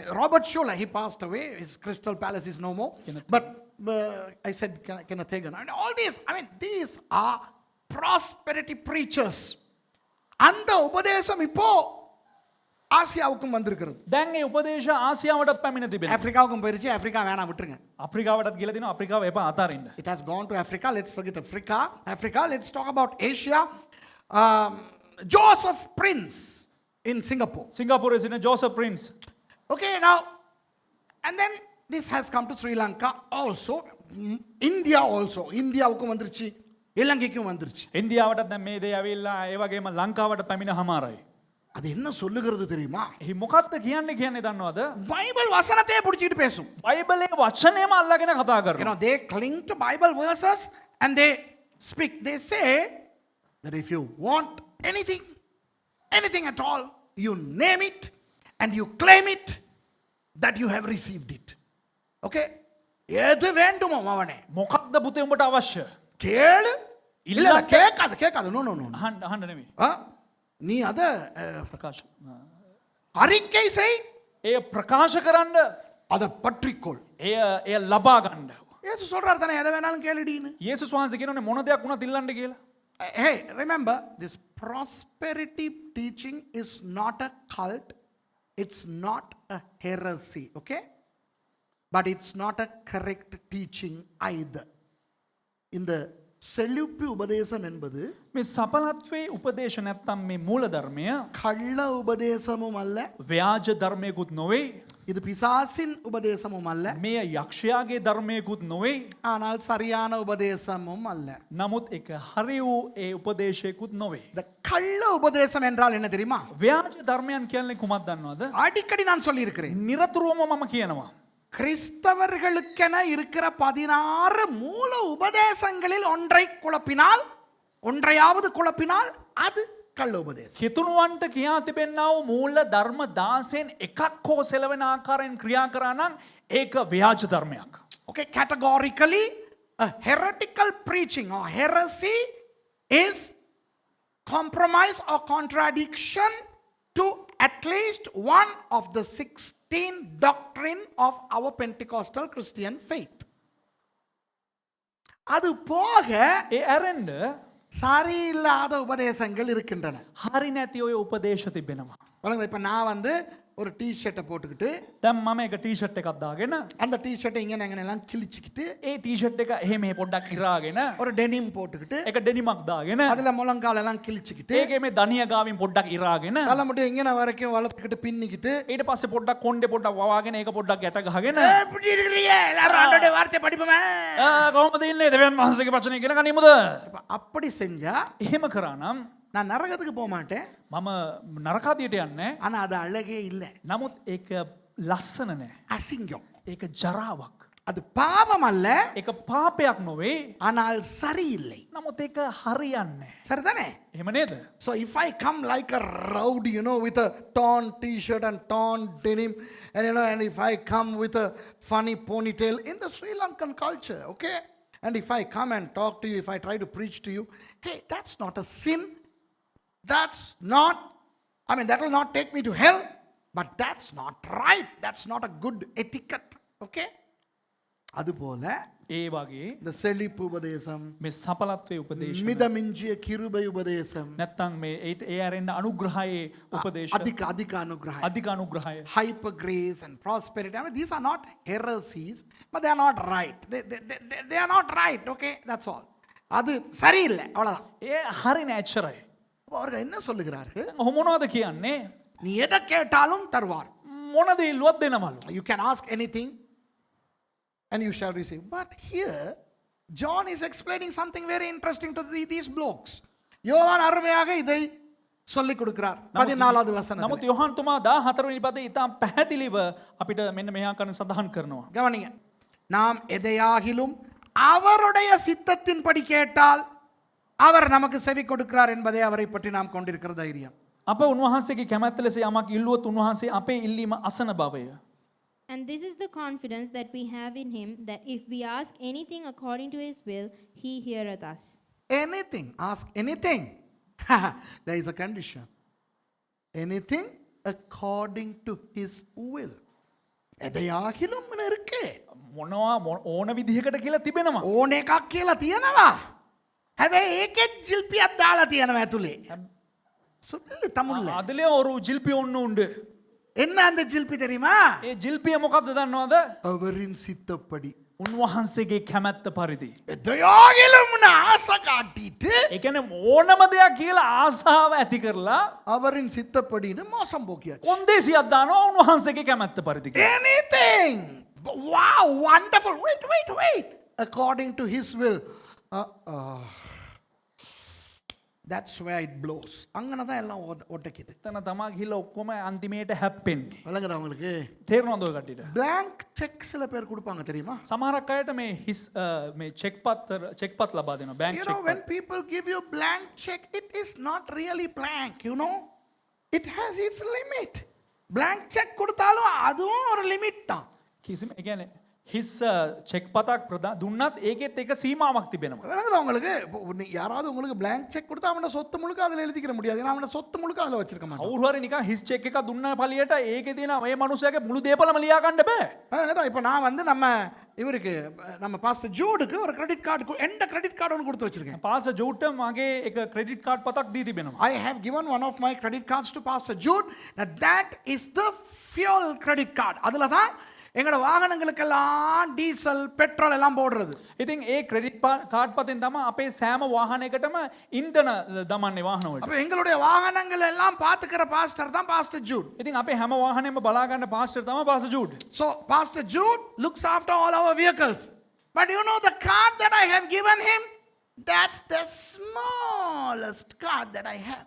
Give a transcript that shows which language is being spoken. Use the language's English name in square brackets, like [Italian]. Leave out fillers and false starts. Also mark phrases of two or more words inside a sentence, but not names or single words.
[English] Robert Schuller. He passed away. His Crystal Palace is no more. But I said Kenneth Hagin. And all these, I mean, these are prosperity preachers. [Tamil] அந்த உபதேசம் இப்போ ஆசியாவுக்கும் வந்திருக்கிறது. [Sinhala] දැන් මේ උපදේශ ආසියාවටත් පැමිණ තිබෙනවා. [Tamil] ஆப்பிரிக்காவுக்கும் போயிருச்சு. ஆப்பிரிக்கா வேணாம் விட்டுருங்க. [Sinhala] අප්‍රිකාවටත් ගිහලා දිනවා. අප්‍රිකාව එපා අතාරින්න. [English] It has gone to Africa. Let's forget Africa. Let's talk about Asia. Joseph Prince in Singapore. [Sinhala] සිංගප්පූරේ සිටින ජෝසප් ප්‍රින්ස්. [English] Okay, now, and then this has come to Sri Lanka also. India also. [Tamil] இந்தியாவுக்கும் வந்துருச்சு, இலங்கைக்கும் வந்துருச்சு. [Sinhala] ඉන්දියාවටත් දැන් මේ දේ ඇවිල්ලා ඒ වගේම ලංකාවට පැමිණ හමාරයි. [Tamil] அது என்ன சொல்லுகிறது தெரியுமா? [Sinhala] එහි මොකක්ද කියන්නේ දන්නවද? [Tamil] பைபிள் வசனத்தையே பிடிச்சிட்டு பேசும். [Sinhala] බයිබලයේ වචනයම අල්ලගෙන කතා [English] You [Sinhala] කරනවා. [English] know, they cling to Bible verses and they speak. They say that if you want anything at all, you name it and you claim it that you have received it. [Tamil] Okay? எது வேண்டுமோ அவனே [Sinhala] මොකක්ද පුතේ උඹට අවශ්‍ය? [Tamil] கேளு. இல்ல கேட்காது. நோ [Sinhala] අහන්න නෙමෙයි. [Tamil] நீ அத [Sinhala] ප්‍රකාශ. [Tamil] அறிக்கை செய், [Sinhala] එය ප්‍රකාශ කරන්න, [Tamil] அத பற்றிக்கொள். [Sinhala] එය ලබා ගන්න. [Tamil] ஏசு சொல்றாரு தானே எதை வேணாலும் கேளுடின்னு. [Sinhala] යේසුස් වහන්සේ කියනෝනේ මොන දෙයක් වුණත් ඉල්ලන්න කියලා. [English] Hey, remember, this prosperity teaching is not a cult. It's not a heresy, okay? But it's not a correct teaching either. In the [Tamil] செழிப்பு உபதேசம் என்பது [Sinhala] මේ සඵලත්වයේ උපදේශ නැත්තම් මේ මූලධර්මය [Tamil] கள்ள உபதேசமும் அல்ல, [Sinhala] ව්‍යාජ ධර්මයකුත් නොවේ. [Tamil] இது பிசாசின் உபதேசமும் அல்ல, [Sinhala] මෙය යක්ෂයාගේ ධර්මයකුත් නොවේ. [Tamil] ஆனால் சரியான உபதேசமும் அல்ல. [Sinhala] නමුත් එක හරි වූ ඒ උපදේශයකුත් නොවේ. [Tamil] இந்த கள்ள உபதேசம் என்றால் என்ன தெரியுமா? [Sinhala] ව්‍යාජ ධර්මයන් කියන්නේ කුමක්ද දන්නවද? [Tamil] அடிக்கடி நான் சொல்லி இருக்கிறேன். [Sinhala] නිරතුරුවම මම කියනවා. [Tamil] கிறிஸ்தவர்களுக்கென இருக்கிற 16 மூல உபதேசங்களில் ஒன்றையாவது குழப்பினால் அது கள்ள உபதேசம். [Sinhala] කිතුණුවන්ට කියා තිබෙන්නා වූ මූල ධර්ම 16න් එකක් හෝ සෙලවෙන ආකාරයෙන් ක්‍රියා කරා නම් ඒක ව්‍යාජ ධර්මයක්. [English] Okay, categorically a heretical preaching or heresy is compromise or contradiction to at least one of the 16 doctrine of our Pentecostal Christian faith. [Tamil] அது போக [Sinhala] ඒ ඇරෙන්ඩ [Tamil] சரியில்லாத உபதேசங்கள் இருக்கின்றன. [Sinhala] හරි නැති ඔය උපදේශ තිබෙනවා. [Tamil] வணங்க, இப்ப நான் வந்து ஒரு டி-ஷர்ட்டை போட்டுக்கிட்டு [Sinhala] දැන් මම එක ටීෂට් එකක් දාගෙන [Tamil] அந்த டி-ஷர்ட்டை இங்கே நாங்கள் எல்லாம் கிழிச்சிக்கிட்டு [Sinhala] ඒ ටීෂට් එක එහෙම පොඩ්ඩක් ඉරාගෙන [Tamil] ஒரு டெனிம் போட்டுக்கிட்டு [Sinhala] එක ඩෙනිමක් දාගෙන [Tamil] அதுல முழங்கால் எல்லாம் கிழிச்சிக்கிட்டு [Sinhala] ඒකේ මේ දනිය ගාවින් පොඩ්ඩක් ඉරාගෙන [Tamil] தலை மட்டும் எங்கே வரைக்கும் வளர்த்துக்கிட்டு பின்னிக்கிட்டு [Sinhala] ඊට පස්සේ පොඩ්ඩක් කොණ්ඩේ පොඩ්ඩක් වවාගෙන ඒක පොඩ්ඩක් ගැට ගහගෙන [Tamil] எப்படி இருக்கிறீங்க எல்லாரும் ஆண்டோடைய வார்த்தை படிப்போமே. [Sinhala] කොහොමද ඉන්නේ දෙවියන් වහන්සේගේ වචනේ ඉගෙන ගනිමුද? [Tamil] இப்ப அப்படி செஞ்சா [Sinhala] එහෙම කරා නම් [Tamil] நான் நரகத்துக்கு போக மாட்டேன். [Sinhala] මම නරකාදියට යන්නේ. [Tamil] ஆனா அது அழகே இல்லை, [Sinhala] නමුත් ඒක ලස්සන නෑ. [Tamil] அசிங்கம். [Sinhala] ඒක ජරාවක්. [Tamil] அது பாவம் அல்ல, [Sinhala] ඒක පාපයක් නොවේ. [Tamil] ஆனால் சரியில்லை. [Sinhala] නමුත් ඒක හරියන්නේ. [Tamil] சரிதானே? [Sinhala] එහෙම නේද? [English] So if I come like a rowdy, with a torn t-shirt and torn denim, and if I come with a funny ponytail in the Sri Lankan culture, okay? And if I come and talk to you, if I try to preach to you, hey, that's not a sin. That's not, that will not take me to hell, but that's not right. That's not a good etiquette, okay? [Tamil] அதுபோல [Sinhala] ඒ වගේ [Tamil] இந்த செழிப்பு உபதேசம், [Sinhala] මේ සපලත්වයේ උපදේශන [Tamil] மிதமிஞ்சிய கிருபை உபதேசம், [Sinhala] නැත්තම් මේ ඒ ඇරෙන්න අනුග්‍රහයේ උපදේශ [Tamil] அதிக அனுகிரகம், [Sinhala] අධික අනුග්‍රහය [English] hyper grace and prosperity. These are not heresies, but they are not right. They are not right, okay? That's all. [Tamil] அது சரியில்லை, அவ்வளவுதான். [Sinhala] ඒ හරි නෑච්චරයි. [Tamil] அப்ப அவர்கள் என்ன சொல்லுகிறார்கள்? [Sinhala] ඔහු මොනවද කියන්නේ? [Tamil] நீ எதை கேட்டாலும் தருவார். [Sinhala] මොනද ඉල්ලුවත් දෙනවලු. [English] You can ask anything and you shall receive. But here John is explaining something very interesting to these blokes. [Tamil] யோவான் அருமையாக இதை சொல்லிக் கொடுக்கிறார் 14வது வசனத்தில். [Sinhala] නමුත් යොහන් තුමා 14 වෙනි පදේ ඉතාම පැහැදිලිව අපිට මෙන්න මෙහා කරන සඳහන් කරනවා. [Tamil] கவனிங்க, நாம் எதையாகிலும் அவருடைய சித்தத்தின்படி கேட்டால் அவர் நமக்கு செவி கொடுக்கிறார் என்பதை அவரை பற்றி நாம் கொண்டிருக்கிற தைரியம். [Sinhala] අප උන්වහන්සේගේ කැමැත්ත ලෙස යමක් ඉල්ලුවොත් උන්වහන්සේ අපේ ඉල්ලීම අසන බවය. [English] And this is the confidence that we have in him, that if we ask anything according to his will, he heareth us. Anything, ask anything. There is a condition. Anything according to his will. [Tamil] எதையாகிலும் இருக்கு. [Sinhala] මොනවා ඕන විදිහකට කියලා තිබෙනවා. ඕන එකක් කියලා තියෙනවා. හැබැයි ඒකෙත් ජිල්පියක් දාලා තියෙනවා ඇතුලේ. [Tamil] சொல்லு தமிழ்ல. அதுலயே ஒரு ஜில்பி ஒண்ணு உண்டு. என்ன அந்த ஜில்பி தெரியுமா? [Sinhala] ඒ ජිල්පිය මොකක්ද දන්නවද? [Tamil] அவரின் சித்தப்படி. [Sinhala] උන්වහන්සේගේ කැමැත්ත පරිදි. [Tamil] எதையாகிலும் ஆசை காட்டிட்டு [Sinhala] ඒ කියන්නේ ඕනම දෙයක් කියලා ආසාව ඇති කරලා [Tamil] அவரின் சித்தப்படின்னு மோசம் போக்கியாச்சு. [Sinhala] කොන්දේසියක් දානවා උන්වහන්සේගේ කැමැත්ත පරිදි කියලා. [English] Anything. Wow, wonderful. Wait. According to his will. That's where it blows. [Tamil] அங்கன தான் எல்லாம் ஒட்டக்கிது. [Sinhala] එතන තමා ගිහිල්ලා ඔක්කොම අන්තිමේට හැප්පෙන්නේ. [Tamil] விளங்குதா உங்களுக்கு? [Sinhala] තේරෙනවද ඔය කට්ටියට? [English] blank check [Tamil] சில பேர் கொடுப்பாங்க தெரியுமா? [Sinhala] සමහරක් අයට මේ හිස් මේ චෙක් පත් ලබා දෙනවා බැංක් [English] You [Sinhala] චෙක් [English] know, when people give you blank check, it is not really blank, It has its limit. Blank check [Tamil] கொடுத்தாலும் அதுவும் ஒரு லிமிட் தான். [Sinhala] කිසිම ඒ කියන්නේ හිස් චෙක් පතක් දුන්නත් ඒකෙත් එක සීමාවක් තිබෙනවා. [Tamil] விளங்குதா உங்களுக்கு? யாராவது உங்களுக்கு [English] blank check [Tamil] கொடுத்தா அவனோட சொத்து முழுக்க அதில் எழுதிக்கிற முடியாது. ஏன்னா அவனோட சொத்து முழுக்க அதில் வச்சிருக்க மாட்டான். [Sinhala] කවුරු හරි නිකන් හිස් චෙක් එකක් දුන්න පළියට ඒකේ තියෙන මේ මනුස්සයාගේ මුළු දේපලම ලියා ගන්න බෑ. [Tamil] இப்போ நான் வந்து நம்ம பாஸ்டர் ஜூடுக்கு ஒரு [English] credit card, [Tamil] எந்த [English] credit card [Tamil] ஒன்று கொடுத்து வச்சிருக்கேன். [Sinhala] පාස ජූට්ට මගේ එක [English] credit card [Sinhala] පතක් දී තිබෙනවා. [English] I have given one of my credit cards to Pastor Jude. Now that is the fuel credit card. [Tamil] அதில் தான் எங்களோட வாகனங்களுக்கெல்லாம் டீசல் பெட்ரோல் எல்லாம் போடுறது. [Sinhala] ඉතින් ඒ [English] credit card [Sinhala] පතෙන් තමයි අපේ සෑම වාහනයකටම ඉන්ධන දමන්නේ වාහන වලට. [Tamil] அப்ப எங்களுடைய வாகனங்கள் எல்லாம் பாத்துக்கிற பாஸ்டர் தான் பாஸ்டர் ஜூட். [Sinhala] ඉතින් අපේ හැම වාහනයක්ම බලා ගන්න පාස්ටර් තමයි පාස්ටර් ජූඩ්. [English] So Pastor Jude looks after all our vehicles. But the card that I have given him, that's the smallest card that I have.